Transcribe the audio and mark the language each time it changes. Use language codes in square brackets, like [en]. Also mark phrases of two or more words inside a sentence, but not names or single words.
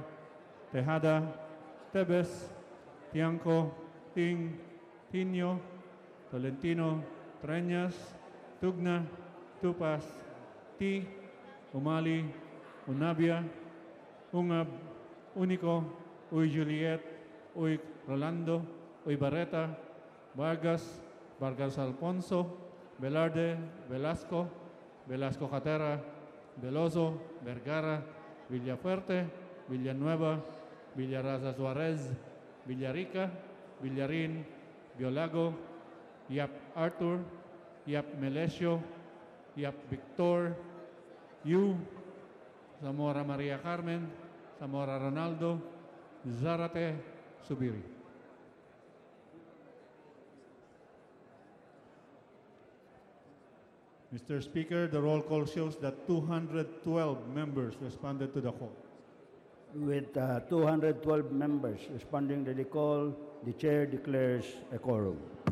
[en] Tejada, Tebes, Tianco, Ting, Tino, Tolentino, Treñas, Tugna, Tupas, Ti, Umali, Unabia, Ungab, Unico, Uy Juliet, Uy Rolando, Uy Barreta, Vargas, Vargas Alfonso, Velarde, Velasco, Velasco Catera, Veloso, Vergara, Villafuerte, Villanueva, Villaraza Suarez, Villarica, Villarin, Biolago, Yap Arthur, Yap Melesio, Yap Victor, Yu, Zamora Maria Carmen, Zamora Ronaldo, Zarate Subiri. Mr. Speaker, the roll call shows that 212 members responded to the call. With 212 members responding to the call, the chair declares a quorum.